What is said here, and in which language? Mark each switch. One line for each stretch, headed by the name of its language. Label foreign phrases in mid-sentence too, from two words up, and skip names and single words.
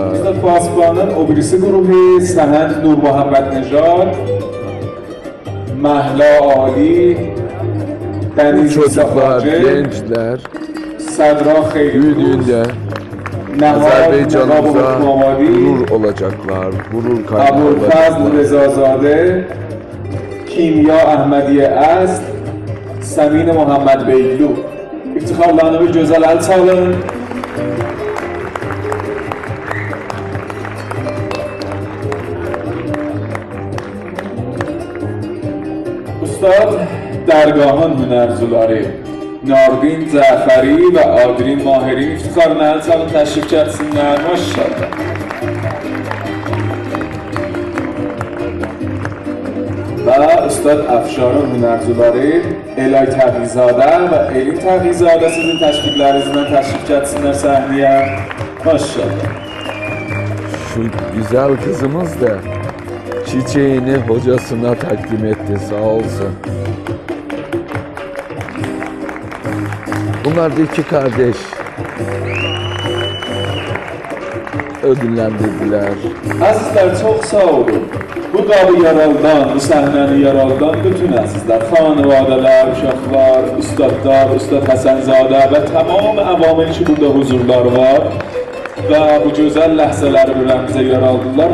Azerbaijani: Pasbanın o birisi grubu Səhənd Nur Muhammed Nejad, Məhla Ali,
Turkish: Bu Dəniz çocuklar, Səfacı, gençler Sədra Xeyruz, büyüdüğünde Azerbaycan'ımıza gurur olacaklar, gurur kaynağı Əbulfəzl olacaklar.
Azerbaijani: Rezazadə, Kimya Əhmədiyə Əsd, Səmin Muhammed Beylu. İftixarlarını bir gözəl əl çalın. Ustad Dərgahın hünərzuları Nardin Cəfəri və Adrin Mahirin iftixarına əl çalın, təşrif gəlsinlər. Maşallah. Və Ustad Əfşarın hünərzuları Elay Təğizadə və Elin Təğizadə sizin təşviqlərinizdən təşrif gəlsinlər səhnəyə. Maşallah.
Turkish: Şu güzel kızımız da çiçeğini hocasına takdim etti, sağ olsun. Bunlar da iki kardeş. Ödüllendirdiler.
Azerbaijani: Əzizlər, çox sağ olun. Bu qalı yaraldan, bu səhnəni yaraldan bütün əzizlər, xanivadələr, uşaqlar, ustadlar, Ustad Həsənzadə və tamam əvamil ki, burada huzurları var və bu gözəl ləhzələri bürəmizə yaraldılar.